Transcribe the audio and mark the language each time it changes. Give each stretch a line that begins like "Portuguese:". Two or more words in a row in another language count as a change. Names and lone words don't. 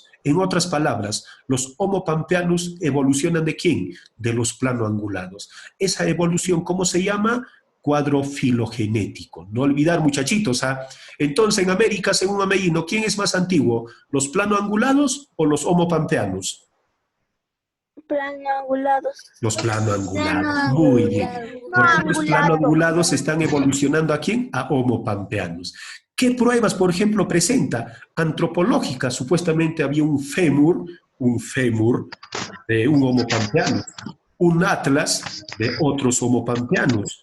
Spanish: En otras palabras, los Homo pampeanus evolucionan ¿de quién? De los planoangulados. Esa evolución, ¿cómo se llama? Cuadro filogenético. No olvidar, muchachitos. Entonces, en América, según Amellino, ¿quién es más antiguo? ¿Los planoangulados o los Homo pampeanus? Planoangulados. Los planoangulados. Muy bien. Porque los planoangulados están evolucionando ¿a quién? A Homo pampeanus. ¿Qué pruebas, por ejemplo, presenta? Antropológicas. Supuestamente había un fémur de un Homo pampeanus, un atlas de otros Homo pampeanus.